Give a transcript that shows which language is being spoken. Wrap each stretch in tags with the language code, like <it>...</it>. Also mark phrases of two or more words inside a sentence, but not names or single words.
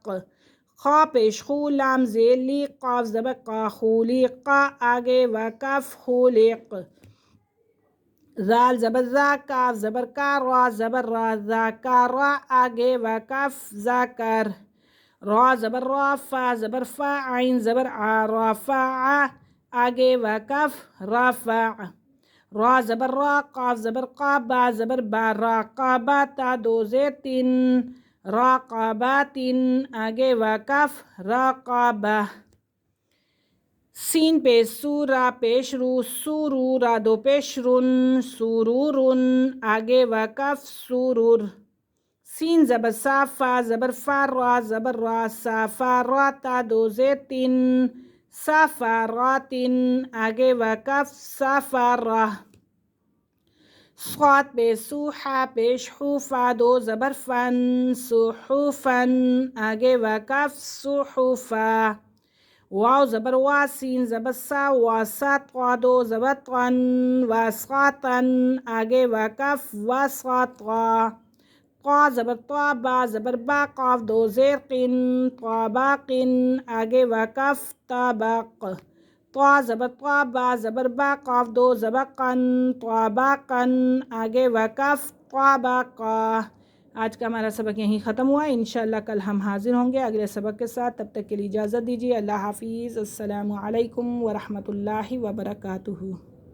<ur>خا پیش خو، لام زیر لی، قاف زبر قا، خولق، آگے وقف خولق۔ زال زبر زا، کاف زبر کا، را زبر را، ذاکرا، آگے وقف ذاکر۔ را زبر را، فا زبر فا، عین زبر آ، رافع، آگے وقف رافع۔ را زبر را، قاف زبر قا، با زبر با، راقابا، تا دو زیر تین، راقاباتن، آگے وقف راقابہ۔ سین پیش سو، را پیش رو، سورو، را دو پیش رن، سورورن، آگے وقف سورور۔ سین زبر سا، فا زبر فا، را زبر را، سافا را، تا دو زیر تین، سافاراتن، آگے وقف سافارہ۔ صاد پیش سو، حا پیش حو، فا دو زبر فن، صحفن، آگے وقف صحفا۔ واو زبر وا، سین زبر سا، واسات قادو زبر طن، واسقاتن، آگے وقف واسقاطا، قا زبر طا، با زبر با، قاف دو زیر قن، طاباقن، آگے وقف طابق، طا زبر طا، با زبر با، قاف دو زبر قن، طاباقن، آگے وقف طابقا۔ آج کا ہمارا سبق یہیں ختم ہوا، انشاءاللہ کل ہم حاضر ہوں گے اگلے سبق کے ساتھ، تب تک کے لیے اجازت دیجیے، اللہ حافظ، السلام علیکم ورحمۃ اللہ وبرکاتہ۔</ur>